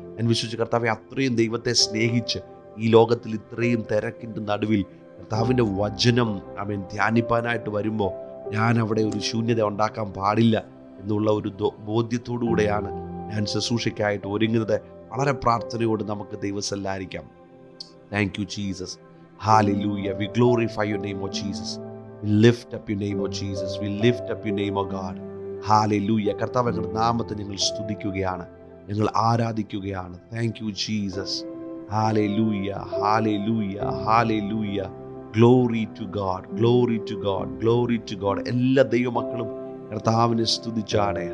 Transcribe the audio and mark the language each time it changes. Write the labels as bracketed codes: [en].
[ml] ഞാൻ വിശ്വസിച്ചു, കർത്താവെ അത്രയും ദൈവത്തെ സ്നേഹിച്ച് ഈ ലോകത്തിൽ ഇത്രയും തിരക്കിൻ്റെ നടുവിൽ കർത്താവിൻ്റെ വചനം ആമേൻ ധ്യാനിപ്പാനായിട്ട് വരുമ്പോൾ ഞാൻ അവിടെ ഒരു ശൂന്യത ഉണ്ടാക്കാൻ പാടില്ല എന്നുള്ള ഒരു ബോധ്യത്തോടുകൂടെയാണ് ഞാൻ ശുശ്രൂഷയ്ക്കായിട്ട് ഒരുങ്ങുന്നത്. വളരെ പ്രാർത്ഥനയോട് നമുക്ക് ദൈവസല്ലായിരിക്കാം. [en] Thank you Jesus. Hallelujah. We glorify your name, O Jesus. We lift up your name, O Jesus. We lift up your name, O God. Hallelujah. [ml] കർത്താവ് ഞങ്ങളുടെ നാമത്തെ ഞങ്ങൾ സ്തുതിക്കുകയാണ്, ഞങ്ങൾ ആരാധിക്കുകയാണ്. [en] Thank you Jesus. Hallelujah. Hallelujah. Hallelujah. Glory to God. Glory to God. Glory to God. [ml] എല്ലാ ദൈവമക്കളും കർത്താവിനെ സ്തുതിച്ചാണ്.